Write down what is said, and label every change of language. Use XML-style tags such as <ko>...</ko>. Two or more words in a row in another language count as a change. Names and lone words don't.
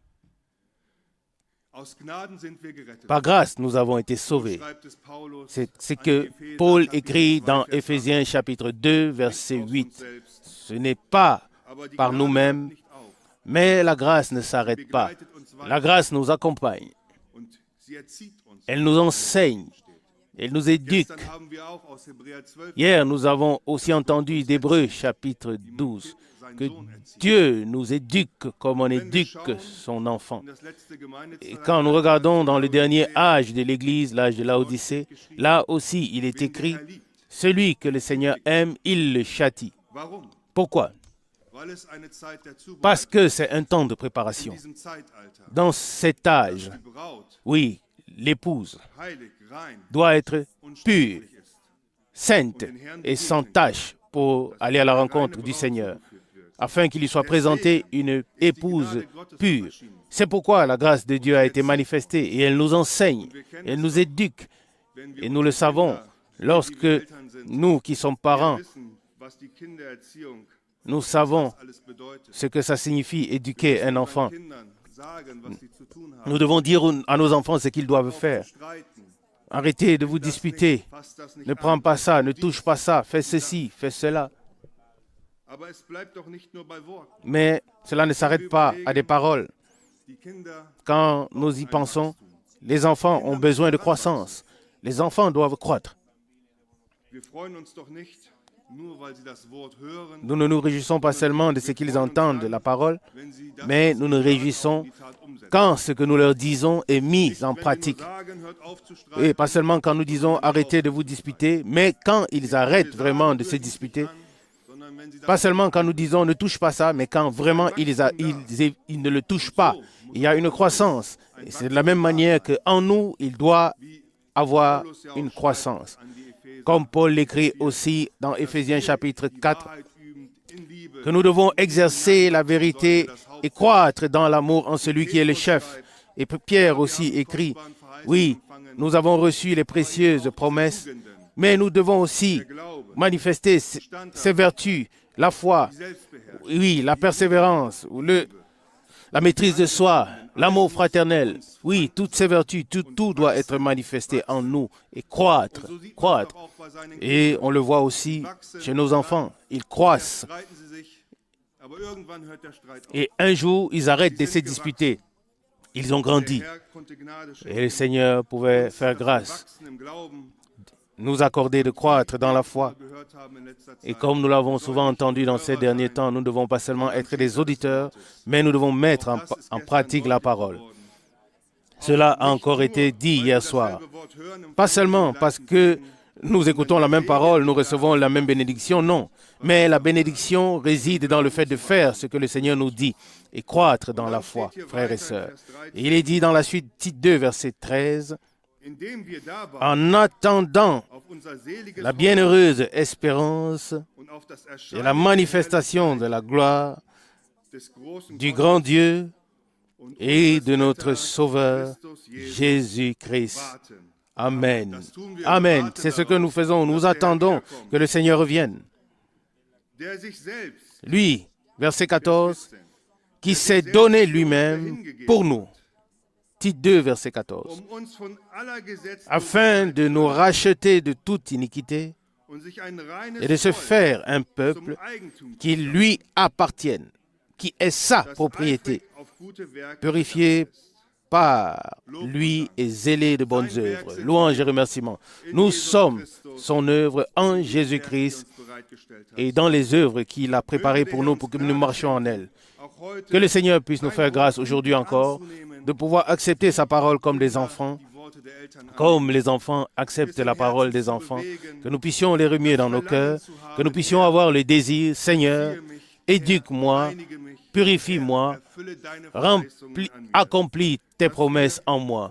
<fr>Par grâce, nous avons été sauvés. C'est ce que Paul écrit dans Éphésiens chapitre 2, verset 8. Ce n'est pas par nous-mêmes, mais la grâce ne s'arrête pas. La grâce nous accompagne.</fr> <de>und sie erzieht uns.</de> <fr>Elle nous enseigne. Elle nous éduque.</fr> <de>Gestern haben wir auch aus Hebräer 12</de> <fr>Hier, nous avons aussi entendu d'Hébreux chapitre 12 que Dieu nous éduque comme on éduque son enfant.</fr> <de>in das letzte</de> <fr>Et</fr> <de>Gemeindezeitalter</de> <fr>quand nous regardons dans le dernier âge de l'Église, l'âge de Laodicée, là aussi il est écrit, celui que le Seigneur aime, il le châtie.</fr> <de>Warum?</de> <fr>Pourquoi?</fr> <de>Weil es eine Zeit der</de> <fr>Parce</fr> <de>Zubereitung</de> <fr>que c'est un temps de</fr> <de>in</de> <fr>préparation.</fr> <de>diesem Zeitalter.</de> <fr>Dans cet âge,</fr> <de>Die Braut</de> <fr>oui, l'épouse</fr> <de>heilig, rein</de> <fr>doit être</fr> <de>und</de> <fr>pure,</fr> <de>stieflich ist.</de> <fr>sainte et sans tache pour aller à la rencontre du Seigneur, afin qu'il lui soit présenté une épouse pure. C'est pourquoi la grâce de Dieu a été manifestée et elle nous enseigne, elle nous éduque.</fr> <de>Wenn wir</de> <fr>Et nous le savons, lorsque</fr> <de>Eltern sind,</de> <fr>nous qui sommes parents,</fr> <de>wissen, was die Kindererziehung</de> <fr>nous savons</fr> <de>alles bedeutet.</de> <fr>ce que ça signifie éduquer un enfant.</fr> <de>Kindern sagen, was sie zu tun haben.</de> <fr>Nous devons dire à nos enfants ce qu'ils doivent faire.</fr> <de>Streiten.</de> <fr>Arrêtez de vous disputer.</fr> <de>Fasst das nicht</de> <fr>Ne</fr> <de>an.</de> <fr>prends pas ça, ne touche pas ça, fais ceci, fais cela.</fr> <de>Aber es bleibt doch nicht nur bei Worten.</de> <fr>Mais cela ne s'arrête pas à des paroles.</fr> <de>Die Kinder</de> <fr>Quand nous y pensons, les enfants ont besoin de croissance. Les enfants doivent croître.</fr> <de>Wir freuen uns doch nicht, nur weil sie das Wort hören,</de> <fr>Nous ne nous réjouissons pas seulement de ce qu'ils entendent, la parole,</fr> <de>wenn sie das,</de> <fr>mais</fr> <de>was</de> <fr>nous</fr> <de>sie</de> <fr>nous</fr> <de>sagen,</de> <fr>réjouissons</fr> <de>in die Tat umsetzen.</de> <fr>quand ce que nous leur disons est mis en</fr> <de>Wenn wir</de> <fr>pratique.</fr> <de>nur sagen, hört auf zu streiten,</de> <fr>Et pas seulement quand nous disons arrêtez de vous disputer, mais quand ils arrêtent vraiment de se disputer.</fr> <de>sondern wenn sie das</de> <fr>Pas seulement quand nous disons ne touche pas ça, mais quand vraiment ils ne le touchent pas. Il y a une croissance. Et c'est de la même manière qu'en nous, il doit avoir</fr> <de>Paulus ja auch</de> <fr>une</fr> <de>schreibt</de> <fr>croissance.</fr> <de>an die Epheser,</de> <fr>Comme Paul l'écrit aussi dans Éphésiens chapitre</fr> <de>die 4, Wahrheit übend in Liebe,</de> <fr>que nous devons exercer la vérité et croître dans l'amour en celui qui est le chef. Et Pierre aussi écrit, oui, nous avons reçu les précieuses promesses, mais nous devons aussi</fr> <de>der Glaube,</de> <fr>manifester ces vertus, la foi,</fr> <de>die Selbstbeherrschung,</de> <fr>oui, la persévérance, ou la maîtrise de soi, l'amour fraternel. Oui, toutes ces vertus, tout doit être manifesté en nous et croître,</fr> <de>so sieht man</de> <fr>croître.</fr> <de>doch auch bei seinen</de> <fr>Et on le voit aussi chez nos enfants, ils croissent.</fr> <de>Streiten sie sich, aber irgendwann hört der Streit auf.</de> <fr>Et un jour, ils arrêtent de se disputer. Ils ont grandi.</fr> <de>Der Herr konnte Gnade</de> <fr>Et le</fr> <de>schenken,</de> <fr>Seigneur pouvait faire</fr> <de>dass wir</de> <fr>grâce,</fr> <de>wachsen im Glauben,</de> <fr>nous accorder de croître dans la foi.</fr> <de>gehört haben in letzter</de> <fr>Et</fr> <de>Zeit.</de> <fr>comme nous l'avons souvent entendu dans ces derniers temps, nous ne devons pas seulement être des auditeurs, mais nous devons mettre</fr> <de>Das ist</de> <fr>en</fr> <de>gestern</de> <fr>pratique la</fr> <de>deutlich</de> <fr>parole.</fr> <de>geworden.</de> <fr>Cela a encore été dit</fr> <de>Weil wir</de> <fr>hier soir.</fr> <de>dasselbe Wort hören, empfangen</de> <fr>Pas</fr> <de>wir</de> <fr>seulement</fr> <de>die</de> <fr>parce</fr> <de>gleichen</de> <fr>que</fr> <de>Segen,</de> <fr>nous écoutons la même parole, nous recevons la même bénédiction, non. Mais la bénédiction réside dans le fait de faire ce que le Seigneur nous dit et croître dans la foi, frères et sœurs. Et il est dit dans la suite, Tite 2, verset 13,</fr> <de>indem wir dabei</de> <fr>en attendant</fr> <de>auf unser seliges</de> <fr>la bienheureuse espérance</fr> <de>und auf das</de> <fr>et la</fr> <de>Erscheinen</de> <fr>manifestation de la gloire</fr> <de>des großen</de> <fr>du</fr> <de>Gottes</de> <fr>grand Dieu</fr> <de>und</de> <fr>et</fr> <de>unseres</de> <fr>de notre</fr> <de>Retters</de> <fr>Sauveur</fr> <de>Christus Jesus</de> <fr>Jésus-Christ.</fr> <de>warten. Amen. Das tun wir, Amen. warten</de> <fr>C'est ce que</fr> <de>darauf,</de> <fr>nous faisons. Nous</fr> <de>dass der Herr</de> <fr>attendons</fr> <de>wiederkommt,</de> <fr>que le Seigneur revienne.</fr> <de>der sich selbst,</de> <fr>Lui, verset 14, 14, qui s'est donné lui-même pour nous. Tite 2, verset 14.</fr> <de>um uns von aller</de> <fr>Afin de nous racheter de toute iniquité</fr> <de>und sich ein reines</de> <fr>et de se</fr> <de>Volk</de> <fr>faire un</fr> <de>zum</de> <fr>peuple</fr> <de>Eigentum</de> <fr>qui lui appartienne, qui est sa</fr> <de>das</de> <fr>propriété,</fr> <de>eifrig auf gute Werke</de> <fr>purifié</fr> <de>bedacht ist.</de> <fr>par lui et zélé de bonnes œuvres. Louange et remerciements. Nous sommes son œuvre en Jésus-Christ et dans les œuvres qu'il a préparées pour nous pour que nous marchions en elles. Que le Seigneur puisse nous faire grâce aujourd'hui encore de pouvoir accepter sa parole comme des enfants, comme les enfants acceptent la parole des enfants, que nous puissions les remuer dans nos cœurs, que nous puissions avoir le désir, Seigneur, éduque-moi, purifie-moi, accomplis tes promesses en moi.</fr>